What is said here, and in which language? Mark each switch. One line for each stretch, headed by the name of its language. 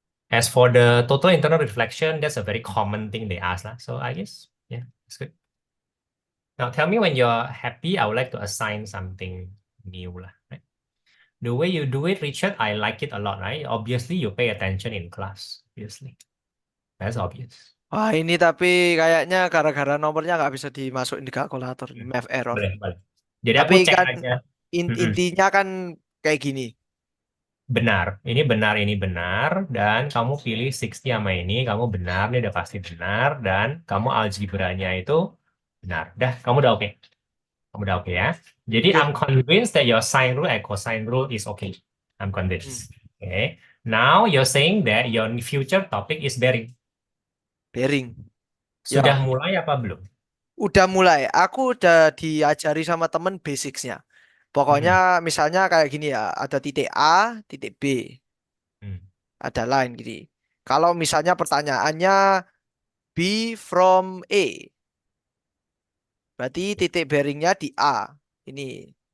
English: As for the total internal reflection, that's a very common thing they ask. So I guess, yeah, it's good. Now tell me when you're happy, I would like to assign something new. Right? The way you do it, Richard, I like it a lot, right? Obviously, you pay attention in class. Obviously. That's obvious.
Indonesian: Wah, ini tapi kayaknya gara-gara nomornya nggak bisa dimasukin di kalkulator. Hmm.
English: Math error.
Indonesian: Boleh, boleh. Jadi aku Tapi cek kan aja. Mm-mm. intinya kan kayak gini. Benar, ini benar, dan kamu pilih 60 sama ini, kamu benar, ini udah pasti benar, dan kamu algebranya itu benar. Dah, kamu udah oke. Kamu udah oke ya. Jadi Oke.
English: I'm convinced that your sine rule and cosine rule is okay. I'm Hmm. convinced. Okay. Now you're saying that your future topic is bearing. Bearing.
Indonesian: Sudah Ya, mulai apa belum? udah mulai. Aku udah diajari sama temen basicsnya. Pokoknya misalnya kayak gini ya, ada titik A, titik B, Hmm. ada line gini. Kalau misalnya pertanyaannya B from A, berarti titik bearingnya di A. Ini